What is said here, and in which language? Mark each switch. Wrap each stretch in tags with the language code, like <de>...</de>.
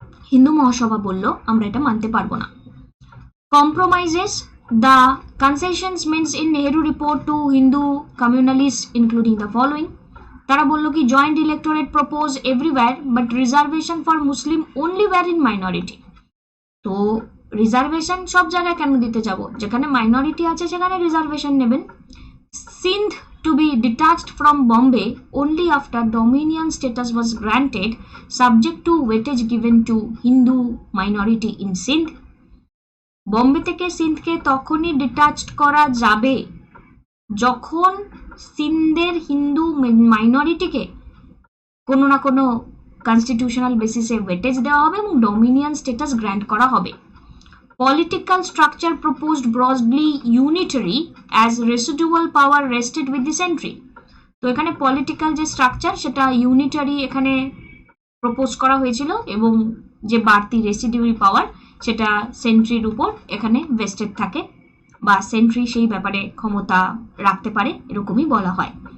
<bn>হিন্দু মহাসভা বলল আমরা এটা মানতে পারবো না।</bn> <en>compromises, the concessions means in Nehru report to Hindu communalist including the following,</en> <bn>তারা বললো কি</bn> <en>Joint electorate propose everywhere but reservation for Muslim only where in minority.</en> <bn>তো রিজার্ভেশন সব জায়গায় কেন দিতে যাব, যেখানে মাইনরিটি আছে সেখানে রিজার্ভেশন নেবেন।</bn> <en>Sindh to be detached from Bombay only after dominion status was granted subject to weightage given to Hindu minority in Sindh।</en> <bn>Bombay থেকে সিন্ধকে তখনই ডিটাচড করা যাবে যখন সিন্ধের হিন্দু মাইনরিটিকে কোনো না কোনো কনস্টিটিউশনাল বেসিসে ওয়েটেজ দেওয়া হবে এবং ডমিনিয়ন স্ট্যাটাস গ্র্যান্ট করা হবে।</bn> <en>Political structure proposed broadly unitary as residual power rested with the century।</en> <bn>তো এখানে পলিটিক্যাল যে স্ট্রাকচার সেটা ইউনিটারি এখানে প্রপোজ করা হয়েছিল এবং যে বাড়তি রেসিডিউয়ারি পাওয়ার সেটা সেন্ট্রির উপর এখানে ভেস্টেড থাকে বা সেন্ট্রি সেই ব্যাপারে ক্ষমতা রাখতে পারে, এরকমই বলা হয়।</bn>